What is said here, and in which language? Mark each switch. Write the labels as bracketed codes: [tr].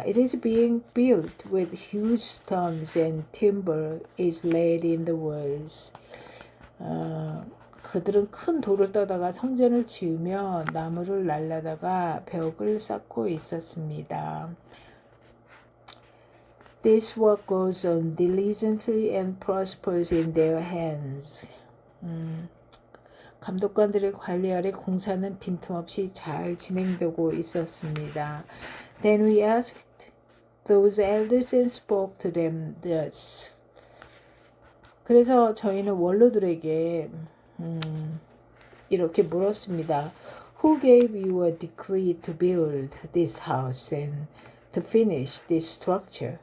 [en] It is being built with huge stones and timber is laid in the walls. [ko] 그들은 큰 돌을 떠다가 성전을 지으며 나무를 날라다가 벽을 쌓고 있었습니다. [en] This work goes on diligently and prospers in their hands. [ko] 감독관들의 관리 아래 공사는 빈틈없이 잘 진행되고 있었습니다. [en] Then we asked those elders and spoke to them thus. [ko] 그래서 저희는 원로들에게 이렇게 물었습니다. [en] Who gave you a decree to build this house and to finish this structure?